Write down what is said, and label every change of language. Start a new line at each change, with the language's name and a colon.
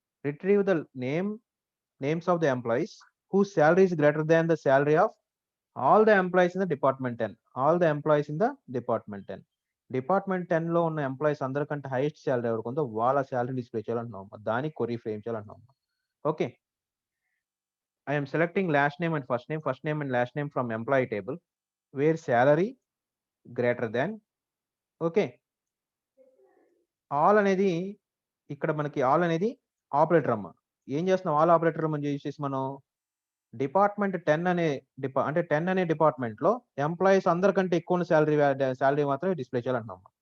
English: Retrieve the names of the employees who salary is greater than the salary of all the employees in the department 10. All the employees in the department 10.
Telugu: Department 10 లో ఉన్న employees అందరికంటే highest salary ఎవరికి ఉందో వాళ్ళ salary display చేయాలంటున్నాం. దానికి కొరీ frame చేయాలంటున్నాం.
English: Okay, I am selecting last name and first name and last name from employee table where salary greater than.
Telugu: Okay, all అనేది ఇక్కడ మనకి ఆల్ అనేది ఆపరేటర్ అమ్మ. ఏం చేస్తున్నాం? ఆల్ ఆపరేటర్ మనం చేసేసి మనం డిపార్ట్మెంట్ 10 అనే అంటే 10 అనే డిపార్ట్మెంట్ లో ఎంప్లాయీస్ అందరికంటే ఎక్కువ శాలరీ మాత్రమే డిస్ప్లే చేయాలంటున్నాం.